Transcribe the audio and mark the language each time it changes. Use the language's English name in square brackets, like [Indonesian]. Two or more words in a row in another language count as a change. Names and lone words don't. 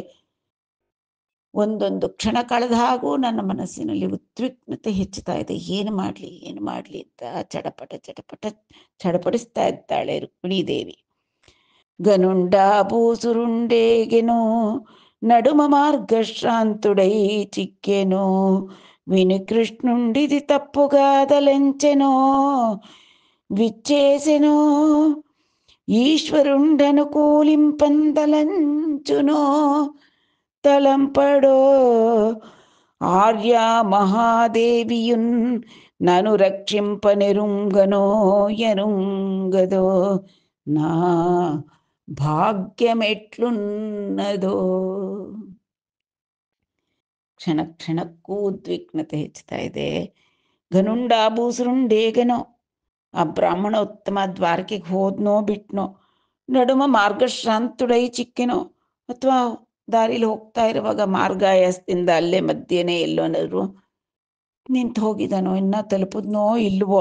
[Kannada] ಒಂದೊಂದು ಕ್ಷಣ ಕಳೆದ ಹಾಗೂ ನನ್ನ ಮನಸ್ಸಿನಲ್ಲಿ ಉದ್ವಿಗ್ನತೆ ಹೆಚ್ಚುತ್ತಾ ಇದೆ. ಏನು ಮಾಡಲಿ ಅಂತ ಚಡಪಡಿಸ್ತಾ ಇದ್ದಾಳೆ ರುಕ್ಮಿಣೀ ದೇವಿ. [Telugu] గనుండ భూసురుండేగెనో నడుమ మార్గశ్రాంతుడై చిక్కెనో విని కృష్ణుండిది తప్పుగాదలంచెనో విచ్చేసెనో ఈశ్వరుండనుకూలింపందలంచునో తలంపడో ఆర్యా మహాదేవియున్ నను రక్షింపనెరుంగనో ఎరుంగదో నా ಭಾಗ್ಯಮೆಟ್ಲುನ್ನದೋ. [Kannada] ಕ್ಷಣ ಕ್ಷಣಕ್ಕೂ ಉದ್ವಿಗ್ನತೆ ಹೆಚ್ಚುತ್ತಾ ಇದೆ. [Telugu] గనుండ భూసురుండేగనో, [Kannada] ಆ ಬ್ರಾಹ್ಮಣ ಉತ್ತಮ ದ್ವಾರಕೆಗೆ ಹೋದ್ನೋ ಬಿಟ್ನೋ, [Telugu] నడుమ మార్గశ్రాంతుడై చిక్కెనో, [Kannada] ಅಥವಾ ದಾರಿಲಿ ಹೋಗ್ತಾ ಇರುವಾಗ ಮಾರ್ಗಾಯಸದಿಂದ ಅಲ್ಲೇ ಮಧ್ಯೆನೇ ಎಲ್ಲೋನಾದ್ರು ನಿಂತು ಹೋಗಿದಾನೋ, ಇನ್ನ ತಲುಪುದ್ನೋ ಇಲ್ವೋ.